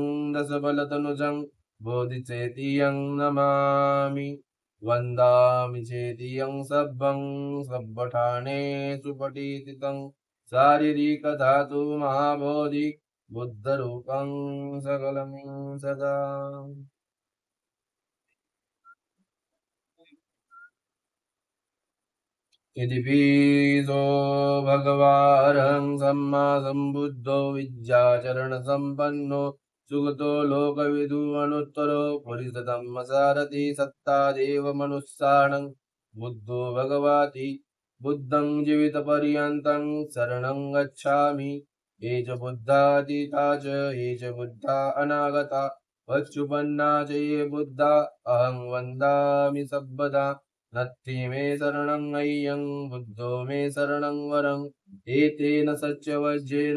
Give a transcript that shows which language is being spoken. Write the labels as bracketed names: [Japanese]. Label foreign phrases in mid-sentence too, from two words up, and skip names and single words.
[Pali] दशबलतनुजं बोधिचेतियं नमामि वन्दामि चेतियं सब्बं सब्बठाणे सुपठितं शारीरिकधातु महाबोधि बुद्धरूपं सकलं सदा यदिपीसो भगवान् सम्मा सम्बुद्धो विद्याचरणसम्पन्नो सुगतो लोकविदु अनुत्तरो पुरितधम्मसारथि सत्ता देव मनुस्सानं बुद्धो भगवति बुद्धं जीवितपर्यन्तं शरणं गच्छामि। ये च बुद्धातीता च ये च बुद्धा अनागता पच्युपन्ना च ये बुद्धा अहं वन्दामि सर्वदा। नत्थि मे शरणं अय्यं बुद्धो मे शरणं वरम् एतेन सत्यवज्येन